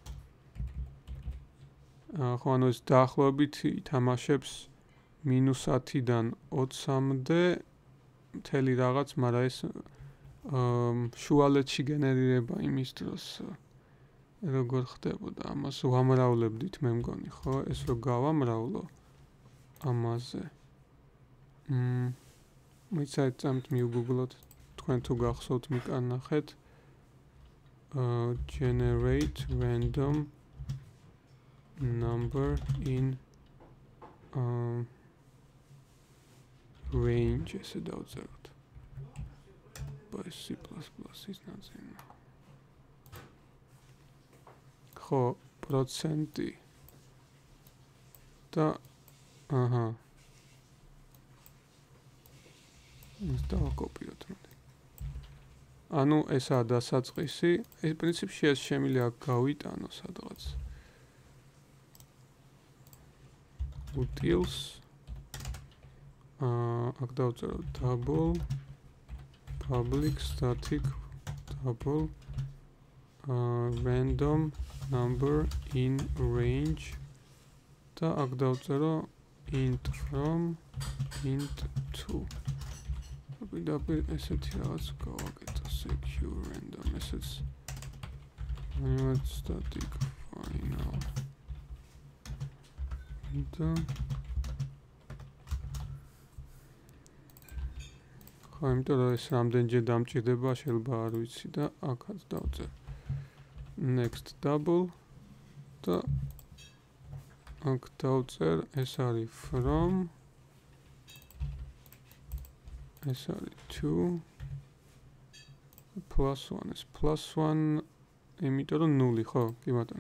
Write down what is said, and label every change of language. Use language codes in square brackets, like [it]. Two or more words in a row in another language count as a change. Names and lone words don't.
[ka] ხო ანუ ეს დაახლოებით ითამაშებს -10-დან 20-მდე მთელი რაღაც, მაგრამ ეს შუალედში გენერირება იმის დროს როგორ ხდებოდა, ამას ვამრავლებდით მე მგონი, ხო? ეს რო გავამრავლო ამაზე. მოიცადეთ წამით მივგუგლოთ, თქვენ თუ გახსოვთ მიკარნახეთ. [en] Generate random number in range [ka] ესე დავწეროთ. [en] by C++ is not enough. [ka] ხო, პროცენტი და აჰა. ის დავაკოპიროთ მოდი. ანუ ესაა დასაწყისი, ეს პრინციპში ეს შემიძლია გავიტანო სადღაც. [en] utils [ka] აქ დავწერო [en] double public static double random number in range [ka] და აქ დავწერო [en] int from int to [ka] პირდაპირ ესეთი რაღაც გავაკეთო [en] secure random ესეც [ka] static final და ხო, იმიტომ რომ ეს რამდენჯერ დამჭირდება, შეიძლება არ ვიცი და აქაც დავწერ. [en] Next double [ka] და აქ დავწერ, ეს არის from ეს არის to +1 ეს +1 იმიტომ რომ 0 ხო, კი ბატონო.